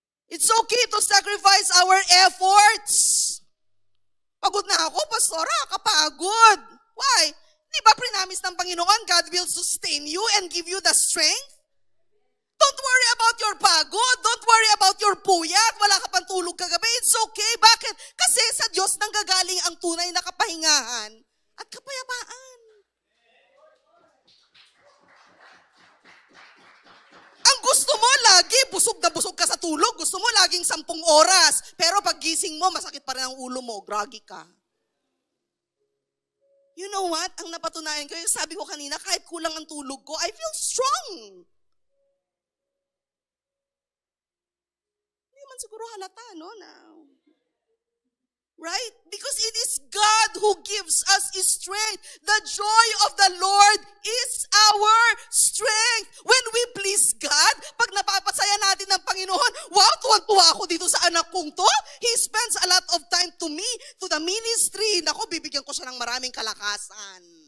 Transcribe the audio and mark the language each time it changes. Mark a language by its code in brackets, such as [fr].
[en] It's okay to sacrifice our efforts. [tl] Pagod na ako, Pastora, kapagod. [en] Why? [tl] Di ba prinamis ng Panginoon, [en] God will sustain you and give you the strength? Don't worry about your pagod. Don't worry about your puyat. [tl] Wala ka pang tulog kagabi. [en] It's okay. [tl] Bakit? Kasi sa Diyos nanggagaling ang tunay na kapahingahan at kapayapaan. Ang gusto mo lagi, busog na busog ka sa tulog. Gusto mo laging 10 oras. Pero pag gising mo, masakit pa rin ang ulo mo. Groggy ka. [en] You know what? [tl] Ang napatunayan ko, sabi ko kanina, kahit kulang ang tulog ko, [en] I feel strong. [tl] Hindi man siguro halata, no? [en] Right? Because it is God who gives us strength. The joy of the Lord is our strength. When we please God, [tl] pag napapasaya natin ng Panginoon, wow, tuwan-tuwa ako dito sa anak kong to. [en] He spends a lot of time to me, to the ministry. [tl] Nako, bibigyan ko siya ng maraming kalakasan.